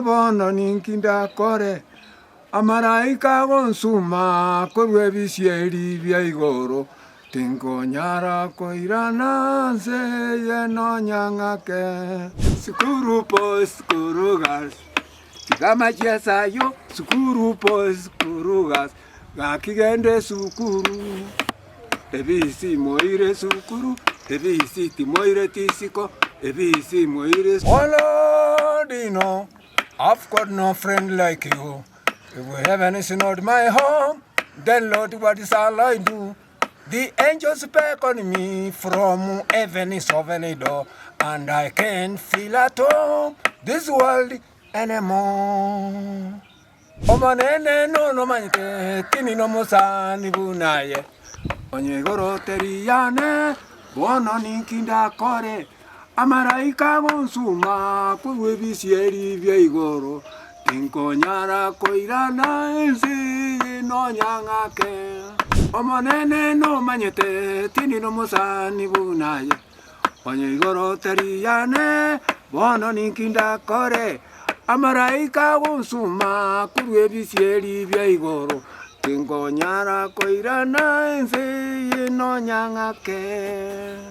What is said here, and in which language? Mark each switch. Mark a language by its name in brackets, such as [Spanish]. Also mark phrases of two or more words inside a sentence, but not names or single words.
[Gusii] bono ninkinda kore amaraika gonsuma korwe bisieri bya igoro tingo nyara koirana nse no nyangake skuru gas tigama chiesa yo skuru gas gakigende sukuru ebisi moire sukuru, ebisi timoire tisiko, ebisi moire. [English] Oh Lord, you know, I've got no friend like you. If heaven is not my home, then Lord, what is all I do? The angels beckon me from heaven is open door, and I can't feel at home this world anymore. [Gusii] Omanene no manite, tini no musani bunaye. Onye igoro teriyane bono ninkinda kore amaraika gonsuma kuwe bisieri bya igoro tinko nyara koirana ensi no nyangake omonene no manyete tini no musani bunaye onye igoro teriyane bono ninkinda kore amaraika gonsuma kuwe bisieri bya igoro tingo nyara koirana ense no nyangake